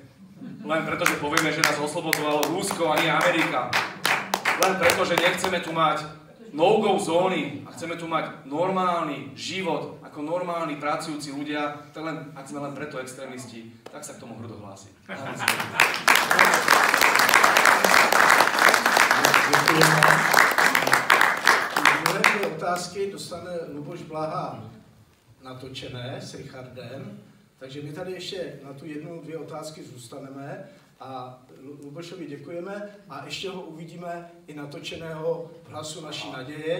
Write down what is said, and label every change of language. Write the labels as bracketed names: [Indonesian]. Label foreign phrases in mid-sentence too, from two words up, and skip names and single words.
[Slovak] Len preto, že povieme, že nás oslobodzovalo Rusko a nie Amerika. Len preto, že nechceme tu mať no-go zóny a chceme tu mať normálny život ako normálni pracujúci ľudia, tak len, ak sme len preto extrémisti, tak sa k tomu hrdo hlási. [Czech] Druhé dvě otázky dostane Luboš Blaha natočené s Richardem. Takže my tady ještě na tu jednu, dvě otázky zůstaneme a Lubošovi děkujeme a ještě ho uvidíme i natočeného v Hlasu naší naděje.